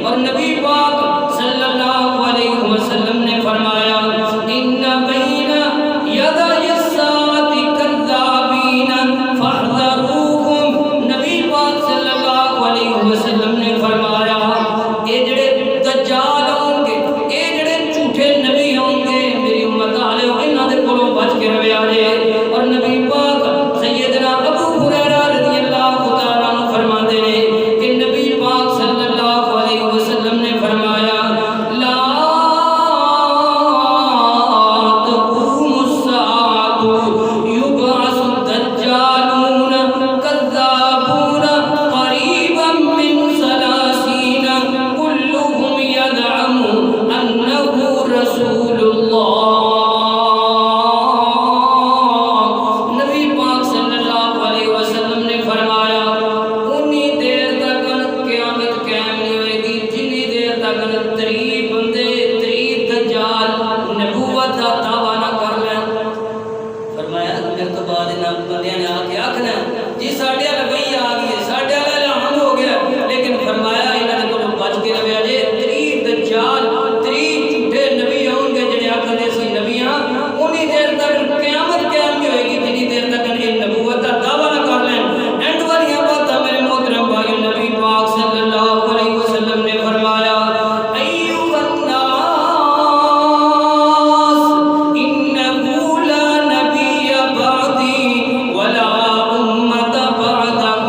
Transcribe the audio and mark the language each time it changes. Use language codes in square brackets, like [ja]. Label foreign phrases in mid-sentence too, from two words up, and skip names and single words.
[pa] اور نبی پاک [ar] صلی اللہ علیہ وسلم [pa] نے فرمایا [ar] ان بین یدی الساعۃ کذابین فاحذروہم. [pa] نبی پاک [ar] صلی اللہ علیہ وسلم [pa] نے فرمایا اے جڑے دجال ہوں گے اے جڑے جھوٹے نبی ہوں گے میری امت والے انہاں دے کولوں بچ کے رہیا جے. اور نبی پاک سیدنا ابو ہریرہ [ar] رضی اللہ تعالی عنہ [pa] فرماتے ہیں کہ نبی پاک [ar] صلی اللہ علیہ وسلم [pa] نے فرمایا [ar] لا تقوم الساعة يبعث الدجالون كذابون قريبا من 30 كلهم يزعم أنه رسول الله. [pa] نبی پاک [ar] صلی اللہ علیہ وسلم [pa] نے فرمایا انی دیر تک قیامت قائم نہیں ہوئے گی جنی دیر تک 30 بندے 30 دجال نبوت کا دعویٰ نہ کر لیں. فرمایا میرے تو بعد ان بندیاں نے آ کے آخنا جی ساڈے والا وہی آ گئی ہے ساڈے والا اعلان ہو گیا لیکن فرمایا انہاں دے کولوں بچ کے رہیا جے. 30 دجال 30 جھوٹے نبی ہوں گے جڑے آکھدے سی نبی ہاں انی دیر تک قیامت قائم نہیں ہوئے گی جنی دیر تک یہ نبوت کا دعویٰ نہ کر لیں. اینڈ والیاں باتاں میرے محترم بھائی نبی پاک [ar] صلی اللہ علیہ وسلم [pa] نے فرمایا [ar] ایھا الناس انہ لا نبی بعدی ولا امت بعد